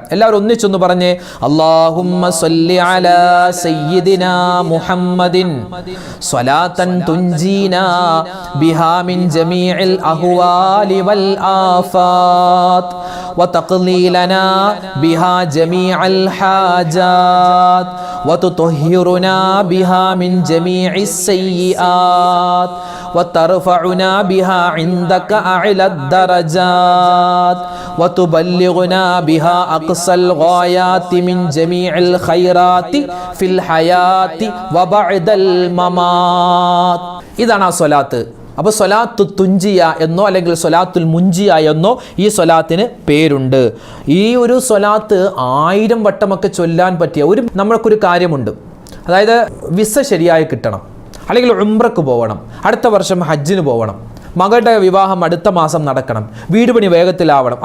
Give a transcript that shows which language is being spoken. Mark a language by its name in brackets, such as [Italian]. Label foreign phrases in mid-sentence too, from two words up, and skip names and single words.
[Malayalam] എല്ലാവരും ഒന്നിച്ചൊന്ന് പറഞ്ഞേ. [Arabic] اللهم صل على سيدنا محمد صلاة تنجينا بها من جميع الأهوال وال آفات وتقضي لنا بها جميع الحاجات وتطهرنا بها من جميع السيئات وترفعنا بها عندك أعلى الدرجات وتبلغنا بها أقصى الغايات من جميع الخيرات في الحياة وبعد الممات. [Malayalam] ഇതാണ് ആ സ്വലാത്ത്. അപ്പോൾ സ്വലാത്തു തുഞ്ചിയ എന്നോ അല്ലെങ്കിൽ സ്വലാത്തുൽ മുഞ്ചിയ എന്നോ ഈ സ്വലാത്തിന് പേരുണ്ട്. ഈ ഒരു സ്വലാത്ത് 1000 വട്ടമൊക്കെ ചൊല്ലാൻ പറ്റിയ നമ്മൾക്കൊരു കാര്യമുണ്ട്. അതായത് വിസ ശരിയായി കിട്ടണം, അല്ലെങ്കിൽ ഉംറക്ക് പോകണം, അടുത്ത വർഷം ഹജ്ജിന് പോകണം, മകളുടെ വിവാഹം അടുത്ത മാസം നടക്കണം, വീട് പണി വേഗത്തിലാവണം.